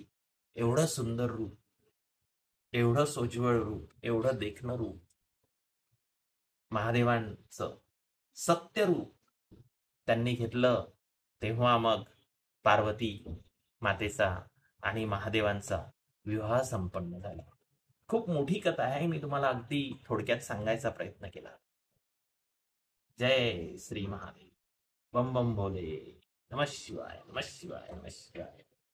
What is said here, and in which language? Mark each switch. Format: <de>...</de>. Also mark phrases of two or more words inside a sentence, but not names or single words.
<mr>एवढं सुंदर रूप, एवढं सोज्वळ रूप, एवढं देखणं रूप महादेवांचं सत्य रूप त्यांनी घेतलं. तेव्हा मग पार्वती मातेचा आणि महादेवांचा विवाह संपन्न झाला. खूप मोठी कथा आहे, मी तुम्हाला अगदी थोडक्यात सांगायचा प्रयत्न केला. जय श्री महादेव. बम बम भोले.</mr> <sa>नमः शिवाय, नमः शिवाय, नमः शिवाय.</sa>